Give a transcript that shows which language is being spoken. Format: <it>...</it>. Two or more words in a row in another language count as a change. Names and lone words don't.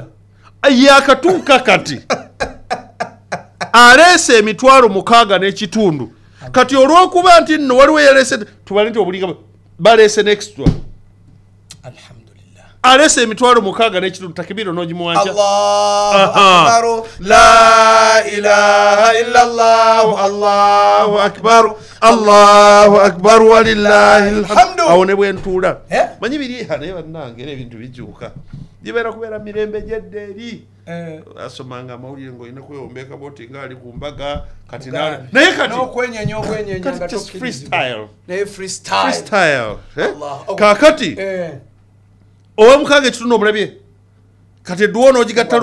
<lg>yakatuuka kati aleese emitwalo 6 n'ekitundu kati olw'okuba nti nno waliwo yaleese tubale nti obuliga baleese n'extra alhamdulillah aleese emitwalo 6 n'ekitundu takibiro n'ogimuwanja</lg> <ar>الله أكبر لا إله إلا الله الله أكبر الله أكبر ولله الحمد</ar> <lg>awo ne bwentuula manyi biri naye bannange era ebintu bikyuka gibeera kubeera mirembe gyedde eri asomanga amawulire ng'olina kwewombeka boti ngaali ku mbaga kati naye kati n'okwenyenya nga freestyle kaakati ow'omukaaga ekitundu omulabye kati edduwa n'ogigatta</lg>